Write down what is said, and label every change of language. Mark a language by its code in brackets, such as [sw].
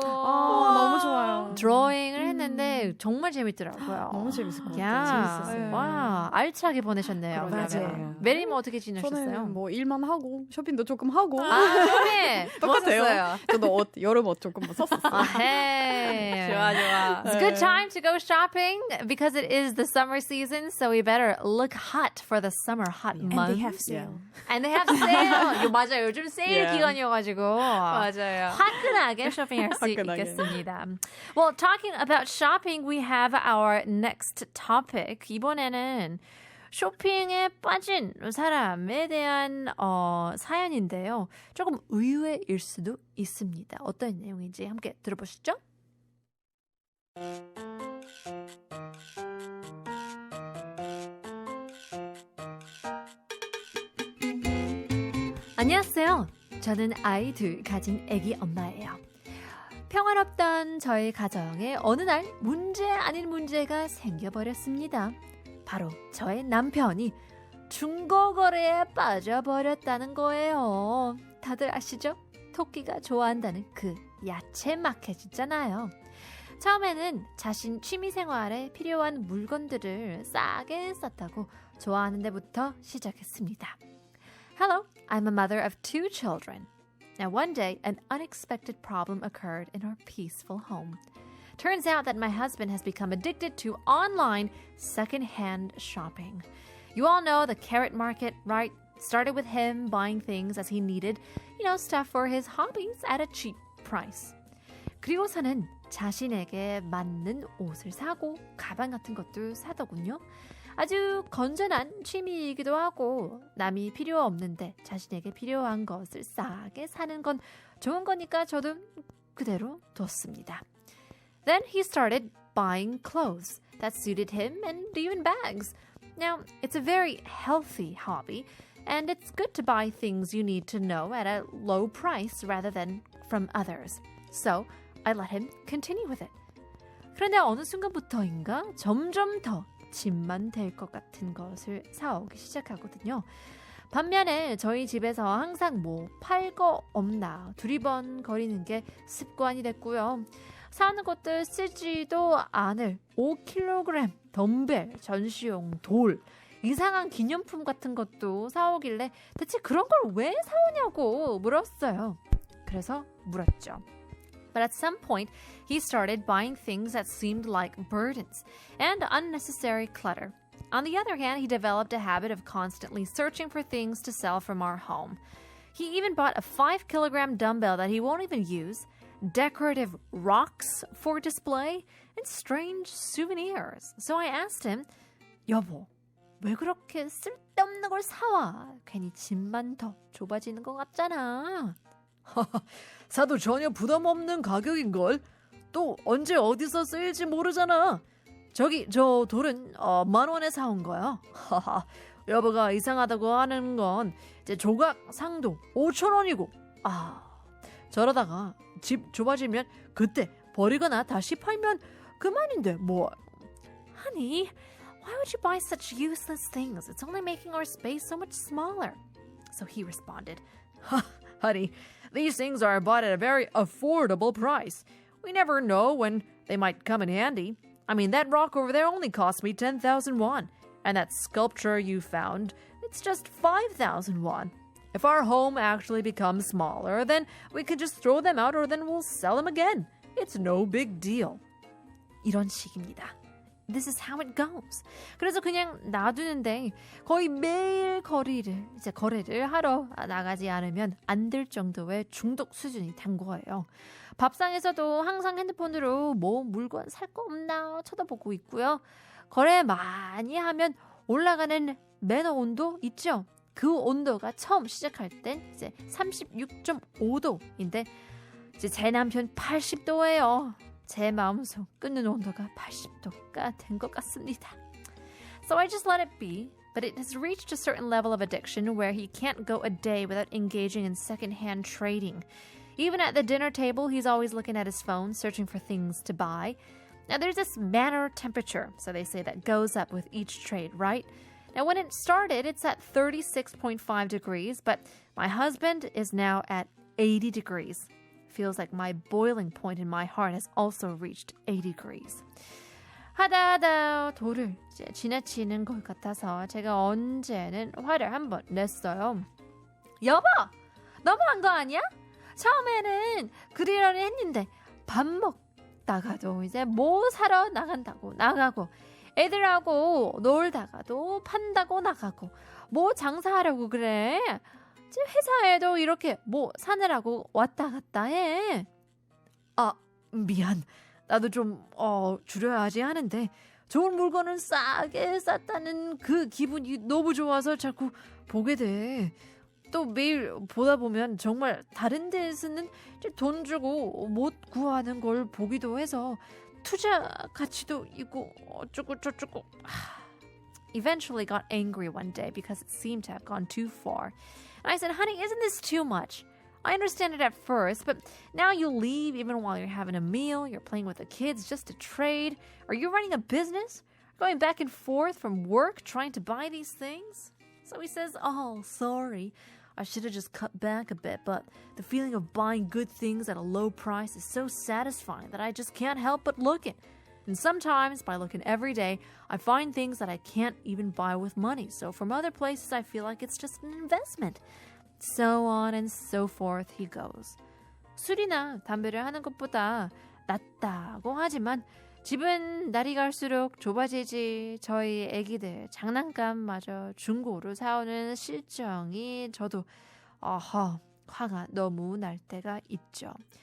[ko] 너무 좋아요. 드로잉을 했는데 정말 재밌더라고요. 너무 재밌을 것 같아요. 야, 재밌었어요. 와, 알차게 보내셨네요. 그러게요. 맞아요. 메리는 어떻게 지내셨어요? 저는 뭐 일만 하고 쇼핑도 조금 하고 네. 똑같아요. 저도 여름 옷 조금 샀었어요. [en] Hey. [ko] 좋아. [en] It's a good time to go shopping because it is the summer season, so we better look hot for the summer hot months. And they have sale. [ko] 맞아요. 요즘 세일 [en] Yeah. [ko] 기간이어가지고 맞아요. 화끈하게 쇼핑할 수 화끈하게. 있겠습니다. [en] Well, talking about shopping, we have our next topic. [ko] 이번에는 쇼핑에 빠진 사람에 대한 사연인데요. 조금 의외일 수도 있습니다. 어떤 내용인지 함께 들어보시죠. 안녕하세요. 저는 아이 둘 가진 아기 엄마예요. 평화롭던 저희 가정에 어느 날 문제 아닌 문제가 생겨버렸습니다. 바로 저의 남편이 중고거래에 빠져버렸다는 거예요. 다들 아시죠? 토끼가 좋아한다는 그 야채 마켓 있잖아요. 처음에는 자신 취미생활에 필요한 물건들을 싸게 쌌다고 좋아하는 데부터 시작했습니다. [en] Hello, I'm a mother of 2 children. Now one day, an unexpected problem occurred in our peaceful home. Turns out that my husband has become addicted to online secondhand shopping. You all know the carrot market, right? Started with him buying things as he needed, stuff for his hobbies at a cheap price. [ko] 그리고서는 자신에게 맞는 옷을 사고 가방 같은 것도 사더군요. 아주 건전한 취미이기도 하고 남이 필요 없는데 자신에게 필요한 것을 싸게 사는 건 좋은 거니까 저도 그대로 뒀습니다. [en] Then he started buying clothes that suited him and even bags. Now, it's a very healthy hobby, and it's good to buy things you need to know at a low price rather than from others. So, I let him continue with it. [ko] 그런데 어느 순간부터인가 점점 더 집만 될 것 같은 것을 사오기 시작하거든요. 반면에 저희 집에서 항상 뭐 팔거 없나 두리번거리는 게 습관이 됐고요. 사는 것들 쓰지도 않을 5kg 덤벨, 전시용 돌, 이상한 기념품 같은 것도 사오길래 대체 그런 걸 왜 사오냐고 물었어요. 그래서 물었죠. [en] But at some point, he started buying things that seemed like burdens and unnecessary clutter. On the other hand, he developed a habit of constantly searching for things to sell from our home. He even bought a 5-kilogram dumbbell that he won't even use, decorative rocks for display, and strange souvenirs. So I asked him, [ko] 여보, 왜 그렇게 쓸데없는 걸 사와? 괜히 집만 더 좁아지는 것 같잖아. 사도 전혀 부담 없는 가격인걸. 또 언제 어디서 쓰일지 모르잖아. 저 돌은 10,000원에 사온 거야. 여보가 이상하다고 하는 건 이제 조각 상도 5,000원이고. 저러다가 집 좁아지면 그때 버리거나 다시 팔면 그만인데 뭐. [en] Honey, why would you buy such useless things? It's only making our space so much smaller. So he responded, Honey, these things are bought at a very affordable price. We never know when they might come in handy. I mean, that rock over there only cost me 10,000 won. And that sculpture you found, it's just 5,000 won. If our home actually becomes smaller, then we could just throw them out or then we'll sell them again. It's no big deal. [ko] 이런 식입니다. [en] This is how it goes. [ko] 그래서 그냥 놔두는데 거의 매일 거래를 하러 나가지 않으면 안 될 정도의 중독 수준이 된 거예요. 밥상에서도 항상 핸드폰으로 뭐 물건 살 거 없나 쳐다보고 있고요. 거래 많이 하면 올라가는 매너 온도 있죠? 그 온도가 처음 시작할 땐 이제 36.5도인데 이제 제 남편 80도예요. 제 마음속 끓는 온도가 80도가 된 것 같습니다. [en] So I just let it be, but it has reached a certain level of addiction where he can't go a day without engaging in second-hand trading. Even at the dinner table, he's always looking at his phone, searching for things to buy. Now, there's this manner temperature, so they say, that goes up with each trade, right? Now, when it started, it's at 36.5 degrees, but my husband is now at 80 degrees. Feels like my boiling point in my heart has also reached 80 degrees. [ko] 하다 도를 이제 지나치는 것 같아서 제가 언제는 화를 한번 냈어요. 여보! 너무한 거 아니야? 처음에는 그러려니 했는데 밥 먹다가도 이제 뭐 사러 나간다고 나가고 애들하고 놀다가도 판다고 나가고 뭐 장사하려고 그래. 회사에도 이렇게 뭐 사느라고 왔다 갔다 해. 아, 미안. 나도 좀 줄여야지 하는데 좋은 물건은 싸게 쌌다는 그 기분이 너무 좋아서 자꾸 보게 돼. 또 매일 보다 보면 정말 다른 데서는 돈 주고 못 구하는 걸 보기도 해서 투자 가치도 있고 어쩌고 저쩌고. [en] Eventually got angry one day because it seemed to have gone too far. And I said, honey, isn't this too much? I understand it at first, but now you leave even while you're having a meal, you're playing with the kids just to trade. Are you running a business? Going back and forth from work trying to buy these things? So he says, oh, sorry. I should have just cut back a bit, but the feeling of buying good things at a low price is so satisfying that I just can't help but look it. And sometimes, by looking every day, I find things that I can't even buy with money. So from other places, I feel like it's just an investment. So on and so forth he goes. [ko] 술이나 담배를 하는 것보다 낫다고 하지만 집은 날이 갈수록 좁아지지. 저희 애기들 장난감마저 중고로 사오는 실정이 저도 화가 너무 날 때가 있죠.